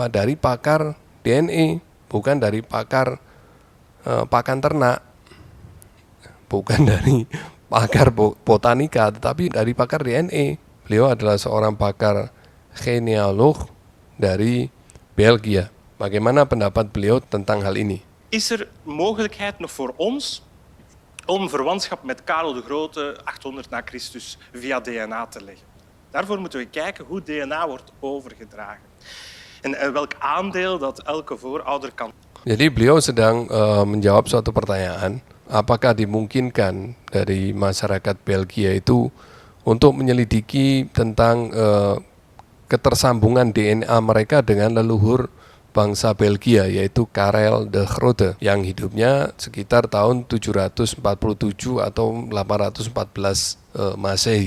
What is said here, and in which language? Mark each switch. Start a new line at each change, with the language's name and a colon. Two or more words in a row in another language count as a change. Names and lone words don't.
Indonesian: Dari pakar DNA, bukan dari pakar pakan ternak, bukan dari pakar botanika, tetapi dari pakar DNA. Beliau adalah seorang pakar genealog dari Belgia. Bagaimana pendapat beliau tentang hal ini?
Dutch: Is er mogelijkheid nog voor ons om verwantschap met Karel de Grote 800 na Christus via DNA te leggen? Daarvoor moeten we kijken hoe DNA wordt overgedragen en welk aandeel dat elke voorouder kan.
Indonesian: Jadi beliau sedang menjawab suatu pertanyaan, apakah dimungkinkan dari masyarakat Belgia itu untuk menyelidiki tentang ketersambungan DNA mereka dengan leluhur bangsa Belgia, yaitu Karel de Grote, yang hidupnya sekitar tahun 747 atau 814 Masehi.